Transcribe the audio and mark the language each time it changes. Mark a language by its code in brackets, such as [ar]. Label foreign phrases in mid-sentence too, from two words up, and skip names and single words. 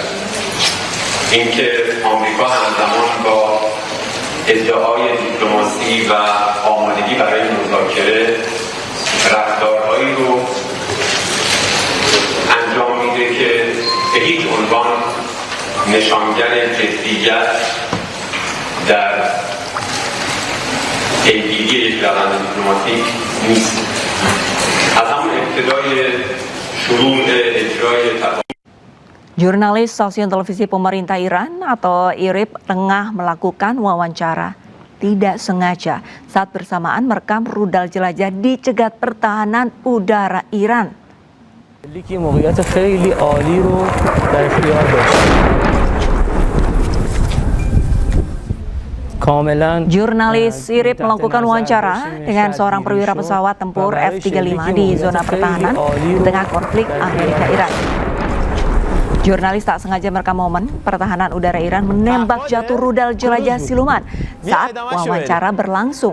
[fa] اینکه آمریکا همزمان با ادعای دیپلماسی و آمادگی برای مذاکره رفتارهایی رو انجام میده که به هیچ عنوان نشانگر جدیت در پیگیری یک روند دیپلماتیک نیست. از همون ابتدای شروع اجرای [id] Jurnalis stasiun televisi pemerintah Iran atau IRIB tengah melakukan wawancara tidak sengaja saat bersamaan merekam rudal jelajah di cegat pertahanan udara Iran. [fa] که موقعیت خیلی عالی رو در اختیار داشت. [id] Jurnalis IRIB melakukan wawancara dengan seorang perwira pesawat tempur F-35 di zona pertahanan di tengah konflik Amerika-Iran. Jurnalis tak sengaja merekam momen pertahanan udara Iran menembak jatuh rudal jelajah siluman saat wawancara berlangsung.